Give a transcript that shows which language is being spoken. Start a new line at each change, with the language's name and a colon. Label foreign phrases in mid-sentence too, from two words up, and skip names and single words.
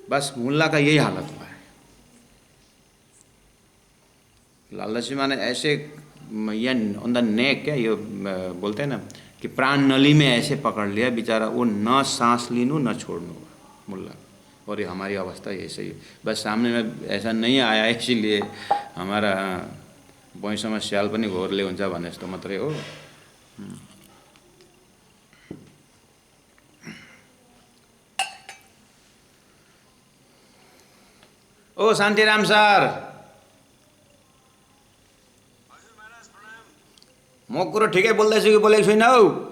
Hindi: बस मुल्ला का यही हालत हुआ है। लालदास जी माने ऐसे या
English: on the neck,
Hindi: क्या ये बोलते हैं ना कि प्राण नली में ऐसे पकड़ लिया बेचारा, वो न सांस लिनु न छोड़नु मुल्ला। और ये हमारी अवस्था ऐसे ही, बस सामने में ऐसा नहीं आया इसीलिए हमारा
Nepali: भैँसमा स्याल पनि घोरले हुन्छ भने जस्तो मात्रै हो। ओ शान्तिराम सर, म कुरो ठिकै बोल्दैछु कि बोलेको छुइनँ हौ?